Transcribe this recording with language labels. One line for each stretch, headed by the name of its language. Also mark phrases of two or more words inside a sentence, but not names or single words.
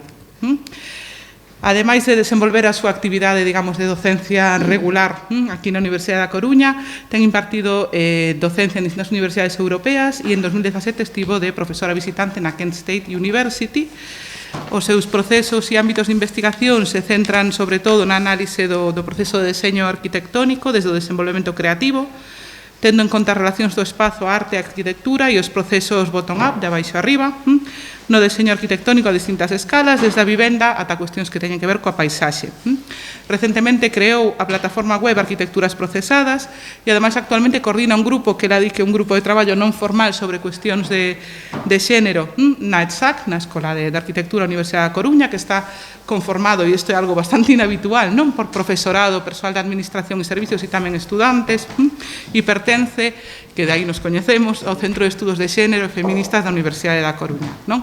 Galician: Ademais de desenvolver a súa actividade, digamos, de docencia regular aquí na Universidade da Coruña, ten impartido docencia en distintas universidades europeas e en 2017 estivo de profesora visitante na Kent State University. Os seus procesos e ámbitos de investigación se centran sobre todo na análise do proceso de deseño arquitectónico desde o desenvolvemento creativo, tendo en conta as relacións do espazo, a arte e a arquitectura e os procesos bottom-up, de abaixo arriba, no deseño arquitectónico a distintas escalas, desde a vivenda ata cuestións que teñen que ver coa paisaxe. Recentemente creou a plataforma web Arquitecturas Procesadas e, ademais, actualmente coordina un grupo que é un grupo de traballo non formal sobre cuestións de xénero na ETSAC, na Escola de Arquitectura da Universidade da Coruña, que está conformado, e isto é algo bastante inhabitual, non por profesorado, persoal de administración e servicios e tamén estudantes, e pertence, que de aí nos coñecemos, ao Centro de Estudos de Xénero e Feministas da Universidade da Coruña, non?